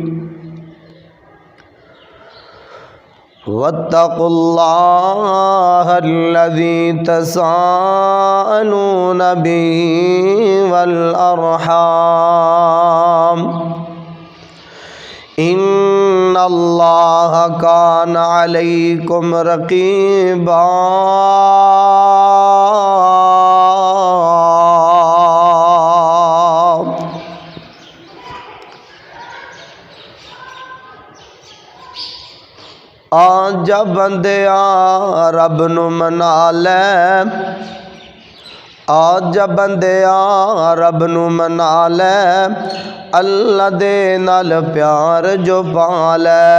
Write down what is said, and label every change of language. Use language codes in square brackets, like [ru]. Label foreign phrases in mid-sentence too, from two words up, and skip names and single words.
[ar] واتقوا الله الذي تساءلون به والأرحام إن الله كان عليكم رقيبا. [pa] آجا بندیا رب نوں منا لے، آجا بندیا رب نوں منا لے، اللہ دے نال پیار جو پا لے.